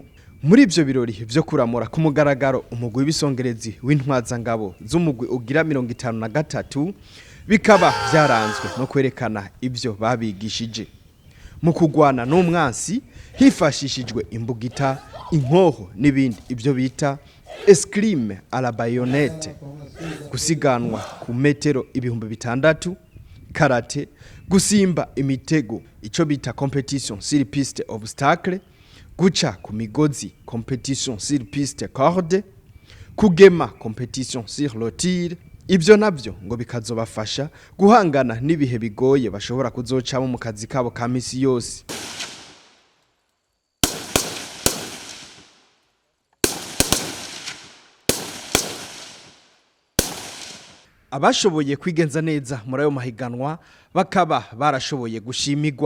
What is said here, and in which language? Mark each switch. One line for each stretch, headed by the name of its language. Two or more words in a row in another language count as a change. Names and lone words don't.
Rundi: Muri ivyo birori vyo kuramura ku mugaragaro umugwi w'ibisongerezi w'intwazangabo z'umugwi ugira 53 bikaba vyaranzwe no kwerekana ivyo babigishije mu kugwana n'umwansi hifashishijwe imbugita, inkoho n'ibindi ivyo bita
French: escrime à la baïonnette,
Rundi: gusiganwa ku metero 6,000, karate, gusimba imitego ico bita
French: competition sur piste obstacle,
Rundi: guca ku migozi
French: competition sur piste corde,
Rundi: kugema
French: competition sur le tir.
Rundi: Ivyo navyo ngo bikazobafasha guhangana n'ibihe bigoye bashobora kuzocamo mu kazi kabo ka misi yose. Abashoboye kwigenza neza muri ayo mahiganwa bakaba barashoboye gushimigwa.